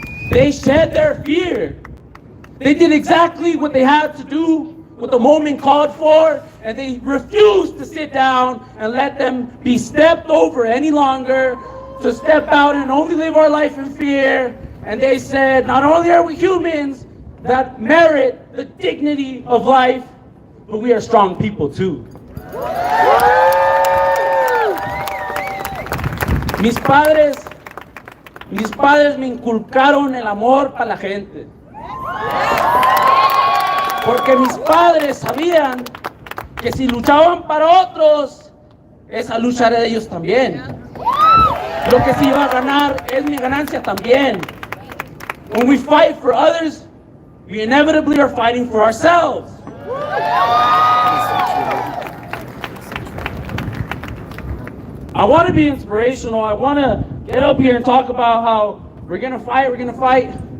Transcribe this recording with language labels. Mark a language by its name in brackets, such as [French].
[English] They shed their fear. They did exactly what they had to do, what the moment called for, and they refused to sit down and let them be stepped over any longer, to step out and only live our life in fear. And they said, not only are we humans that merit the dignity of life, but we are strong people too. [Spanish] Mis padres me inculcaron el amor para la gente. Porque mis padres sabían que si luchaban para otros, esa lucha era de ellos también. Lo que se iba a ganar es mi ganancia también. [English] When we fight for others, we inevitably are fighting for ourselves. I want to be inspirational. I want to get up here and talk about how we're going to fight.